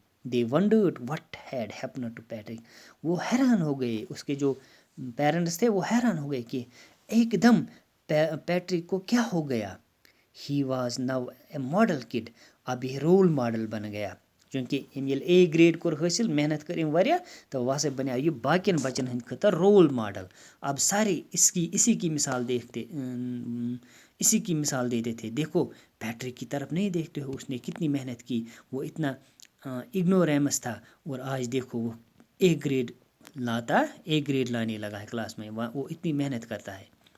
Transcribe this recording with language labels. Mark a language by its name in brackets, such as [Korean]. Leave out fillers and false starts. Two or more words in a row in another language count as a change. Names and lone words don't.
[English] They wondered what had happened to Patrick. [Hindi] वो हैरान हो गए, उसके जो पेरेंट्स थे वो हैरान हो गए कि एकदम पैट्रिक को क्या हो गया. [English] He was now a model kid. [Hindi] अब ये [English] role model [Hindi] बन गया क्योंकि ये [English] A grade [Hindi] को हासिल, [Kashmiri] मेहनत कर वारिया, [Hindi] तो वहाँ से बना ये [Kashmiri] बाकिन बच्चन हंद खतर [English] role model. [Hindi] अब सारे इसी की मिसाल देते थे. देखो पैट्रिक की तरफ नहीं देखते हो, उसने कितनी मेहनत की, वो इतना इग्नोरेमस था और आज देखो वो [English] A grade [Hindi] लाने लगा है क्लास में, वो इतनी मेहनत करता है.